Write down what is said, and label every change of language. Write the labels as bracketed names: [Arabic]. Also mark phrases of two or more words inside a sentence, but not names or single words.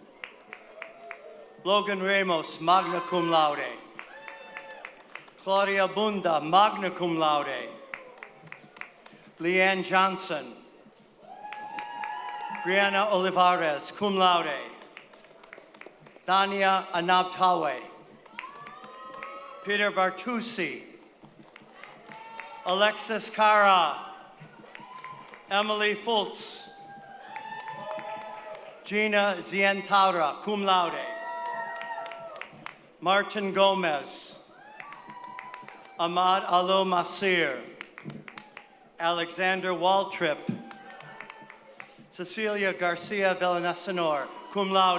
[English] Logan Ramos, [Latin] magna cum laude. [English] Claudia Bunda, [Latin] magna cum laude. [English] Leanne Johnson. Brianna Olivares, [Latin] cum laude. [English] Dania Anabtawe. Peter Bartusi. Alexis Cara. Emily Fultz. Gina Zientaura, [Latin] cum laude. [English] Martin Gomez. Ahmad Alo Masir. Alexander Waltrip. Cecilia Garcia Villaseñor, [Latin] cum laude.